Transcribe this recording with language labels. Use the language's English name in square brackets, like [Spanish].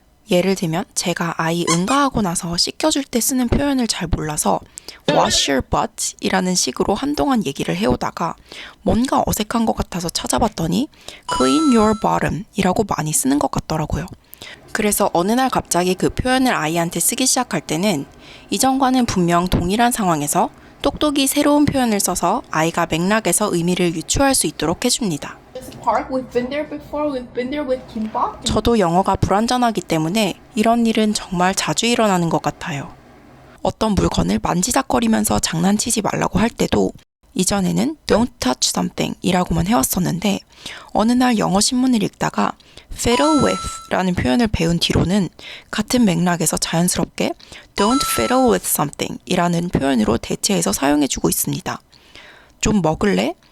[Korean] 예를 들면 제가 아이 응가하고 나서 씻겨줄 때 쓰는 표현을 잘 몰라서 [English] wash your butt [Korean] 이라는 식으로 한동안 얘기를 해오다가 뭔가 어색한 것 같아서 찾아봤더니 [English] clean your bottom [Korean] 이라고 많이 쓰는 것 같더라고요. 그래서 어느 날 갑자기 그 표현을 아이한테 쓰기 시작할 때는 이전과는 분명 동일한 상황에서 똑똑히 새로운 표현을 써서 아이가 맥락에서 의미를 유추할 수 있도록 해줍니다. [English] This park, we've been there before. We've been there with kimbap. [Korean] 저도 영어가 불완전하기 때문에 이런 일은 정말 자주 일어나는 것 같아요. 어떤 물건을 만지작거리면서 장난치지 말라고 할 때도 이전에는 [English] don't touch something [Korean] 이라고만 해왔었는데 어느 날 영어 신문을 읽다가 fiddle with 라는 표현을 배운 뒤로는 같은 맥락에서 자연스럽게 [English] don't fiddle with something [Korean] 이라는 표현으로 대체해서 사용해주고 있습니다. 좀 먹을래?